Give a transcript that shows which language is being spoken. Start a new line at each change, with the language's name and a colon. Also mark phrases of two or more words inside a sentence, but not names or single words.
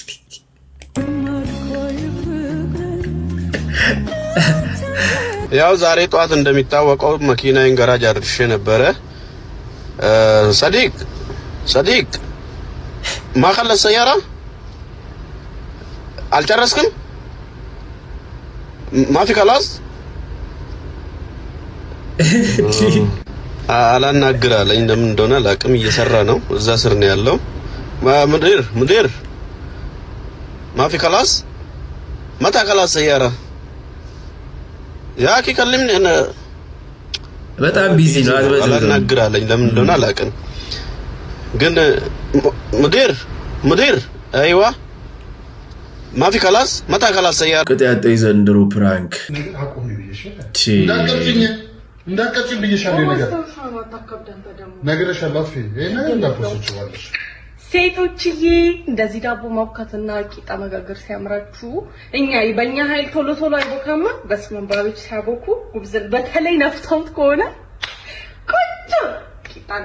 Amharic: ያው ዛሬ ጧት እንደሚታወቀው መኪናዬን ገራጅ አድርሼ ነበረ።
Arabic: صديق ما خلص السيارة؟ አልጨረስክም? ما في خلاص؟
Amharic: አላናግር አለኝ። እንደምን እንደሆነ አላውቅም። እየሰራ ነው፣ እዛ ስር ነው ያለው።
Arabic: مدير ما في خلاص؟ متى خلاص السيارة؟ يا اخي كلمني انا
Amharic: በጣም ቢዚ ነው። አላናግር አለኝ። ለምን እንደሆነ አላውቅም። ግን
Arabic: مدير ايوه ما في خلاص متى خلاص السيارة؟
Amharic: قطعت ዘንድሮ ፕራንክ እንዳቀጭን ብዬሻለሁ። ነገርሻለሁ። ነገር እንዳፖስችዋለሽ ሴቶችዬ እንደዚህ ዳቦ ማብካትና ቂጣ መጋገር ሲያምራችሁ በእኛ ኃይል ቶሎ ቶሎ አይቦካማ። በስመ ባቢች ሲያቦኩ ጉብዝን በተለይ ነፍተውት ከሆነ ቆንጆ ቂጣና